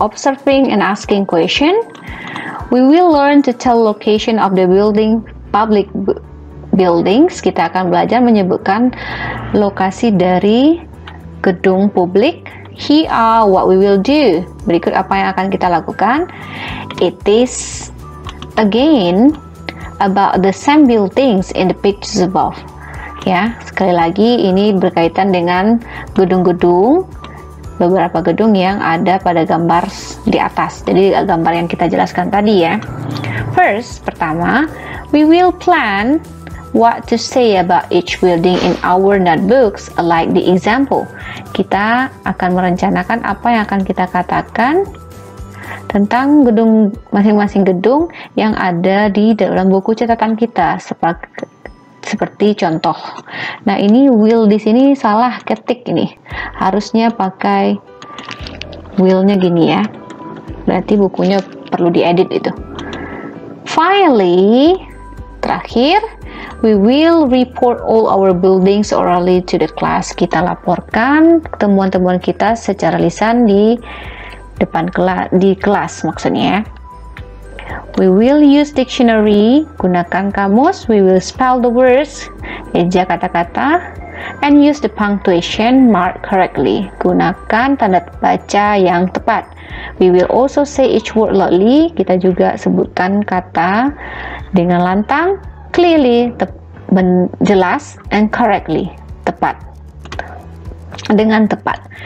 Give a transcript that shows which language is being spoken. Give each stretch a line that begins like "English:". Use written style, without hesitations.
English: Observing and asking question. We will learn to tell location of the building, public buildings.
Indonesian: Kita akan belajar menyebutkan lokasi dari gedung publik.
English: Here are what we will do.
Indonesian: Berikut apa yang akan kita lakukan.
English: It is again about the same buildings in the pictures above.
Indonesian: Ya, sekali lagi ini berkaitan dengan gedung-gedung, beberapa gedung yang ada pada gambar di atas. Jadi gambar yang kita jelaskan tadi ya.
English: First,
Indonesian: pertama,
English: we will plan what to say about each building in our notebooks, like the example.
Indonesian: Kita akan merencanakan apa yang akan kita katakan tentang gedung, masing-masing gedung yang ada di dalam buku catatan kita, seperti contoh. Nah, ini will di sini salah ketik ini. Harusnya pakai will-nya gini ya. Berarti bukunya perlu diedit itu.
English: Finally,
Indonesian: terakhir,
English: we will report all our buildings orally to the class.
Indonesian: Kita laporkan temuan-temuan kita secara lisan di depan kelas maksudnya.
English: We will use dictionary,
Indonesian: gunakan kamus.
English: We will spell the words,
Indonesian: eja kata-kata,
English: and use the punctuation mark correctly.
Indonesian: Gunakan tanda baca yang tepat.
English: We will also say each word loudly.
Indonesian: Kita juga sebutkan kata dengan lantang,
English: clearly,
Indonesian: jelas,
English: and correctly,
Indonesian: tepat, dengan tepat.